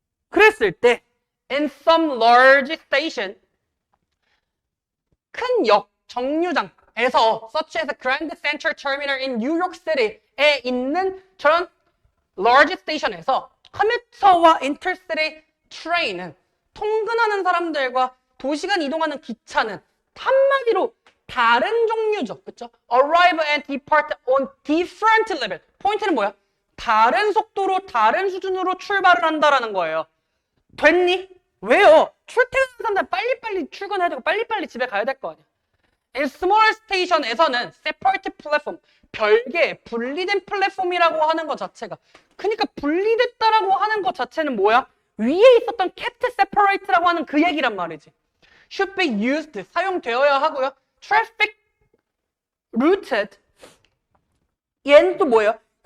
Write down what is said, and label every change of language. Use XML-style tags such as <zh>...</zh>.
<ko>그랬을 때</ko> <en>in some large station</en> <ko>큰 역, 정류장에서</ko> <en>such as a Grand Central Terminal in New York City에 있는 저런 large station에서 커뮤터와 intercity train은</en> <ko>통근하는 사람들과 도시간 이동하는 기차는 한마디로 다른 종류죠. 그쵸?</ko> <en>Arrive and depart on different level.</en> <ko>포인트는 뭐야? 다른 속도로, 다른 수준으로 출발을 한다라는 거예요. 됐니? 왜요? 출퇴근하는 사람들은 빨리빨리 출근해야 되고 빨리빨리 집에 가야 될 거 아니야. In smaller station에서는 separate platform, 별개, 분리된 플랫폼이라고 하는 것 자체가 그러니까 분리됐다라고 하는 것 자체는 뭐야? 위에 있었던 kept separate라고 하는 그 얘기란 말이지. Should be used, 사용되어야 하고요. Traffic routed, 얘는 또 뭐예요?</ko>